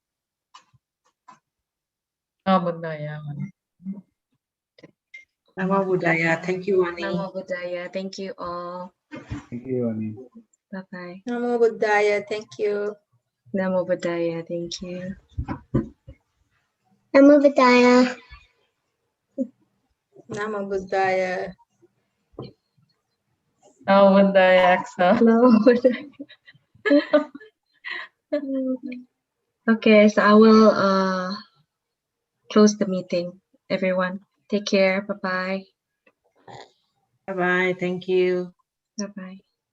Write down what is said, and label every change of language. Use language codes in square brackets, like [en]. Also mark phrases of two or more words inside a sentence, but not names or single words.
[pi] Namo Buddhaya. Namo Buddhaya. [en] Thank you, Ani. [pi] Namo Buddhaya. [en] Thank you all. Thank you, Ani. Bye-bye. [pi] Namo Buddhaya. [en] Thank you. [pi] Namo Buddhaya. [en] Thank you. [pi] Namo Buddhaya. Namo Buddhaya. Namo Buddhaya, Axel. Namo Buddhaya. [en] Okay, so I will close the meeting. Everyone, take care. Bye-bye. Bye-bye. Thank you. Bye-bye.